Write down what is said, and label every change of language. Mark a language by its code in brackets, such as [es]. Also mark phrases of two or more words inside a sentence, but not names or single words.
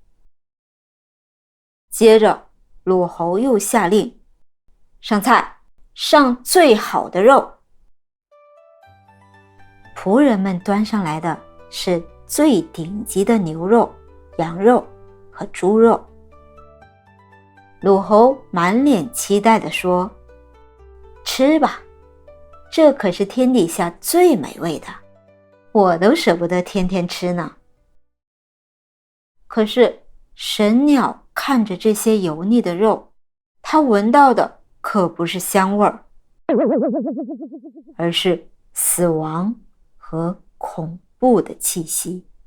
[zh] 接着魯侯又下令，上菜，上最好的肉。僕人們端上來的是最頂級的牛肉、羊肉和豬肉。魯侯滿臉期待地說，吃吧，這可是天底下最美味的，我都捨不得天天吃呢。可是神鳥看着這些油膩的肉，它聞到的可不是香味兒，而是死亡和恐怖的气息。